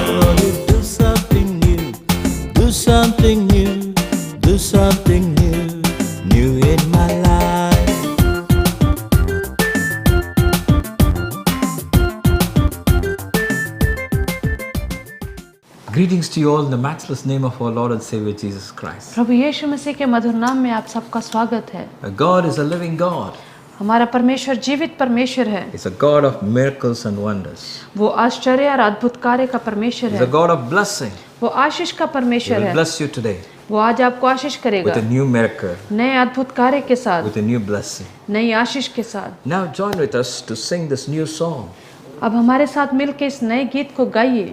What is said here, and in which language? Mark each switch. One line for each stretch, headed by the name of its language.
English: Lord, you do something new, do something new, do something new, new in my life. Greetings to you all in the matchless name of our Lord and Savior Jesus Christ.
Hindi: प्रभु यीशु मसीह के मधुर नाम में आप सबका स्वागत है।
English: God is a living God.
Hindi: हमारा परमेश्वर जीवित परमेश्वर है।
English: He's a God of miracles and wonders.
Hindi: वो आश्चर्य और अद्भुत कार्य का परमेश्वर
English: He's
Hindi: है।
English: a God of blessing.
Hindi: वो आशीष का
English: He
Hindi: परमेश्वर
English: will
Hindi: है।
English: bless you today
Hindi: वो आज आपको आशीष करेगा
English: with a new miracle,
Hindi: नए अद्भुत कार्य के साथ,
English: with a new blessing.
Hindi: नई आशीष के साथ।
English: Now join with us to sing this new song.
Hindi: अब हमारे साथ मिलकर इस नए गीत को गाइए।